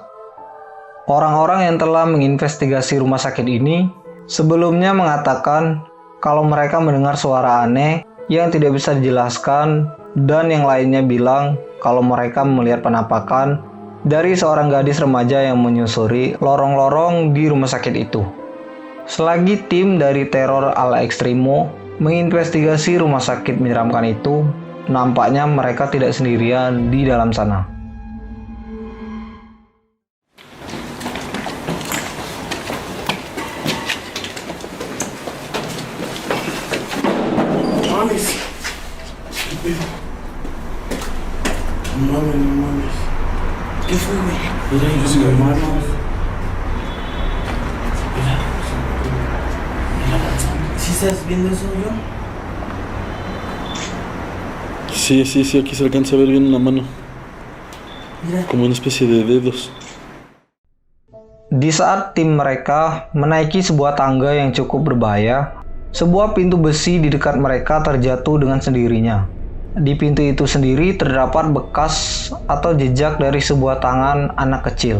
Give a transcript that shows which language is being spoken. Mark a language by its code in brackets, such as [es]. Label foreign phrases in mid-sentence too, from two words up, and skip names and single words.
[id] Orang-orang yang telah menginvestigasi rumah sakit ini sebelumnya mengatakan kalau mereka mendengar suara aneh yang tidak bisa dijelaskan, dan yang lainnya bilang kalau mereka melihat penampakan dari seorang gadis remaja yang menyusuri lorong-lorong di rumah sakit itu. Selagi tim dari Terror al Extremo menginvestigasi rumah sakit menyeramkan itu, nampaknya mereka tidak sendirian di dalam sana. [es] No mames. ¿Qué fue, güey? Mira, ellos son hermanos. Mira, ¿sí estás viendo eso, yo? Sí, aquí se alcanza a ver bien la mano. Mira. Como una especie de dedos. [id] Di saat tim mereka menaiki sebuah tangga yang cukup berbahaya, sebuah pintu besi di dekat mereka terjatuh dengan sendirinya. Di pintu itu sendiri terdapat bekas atau jejak dari sebuah tangan anak kecil.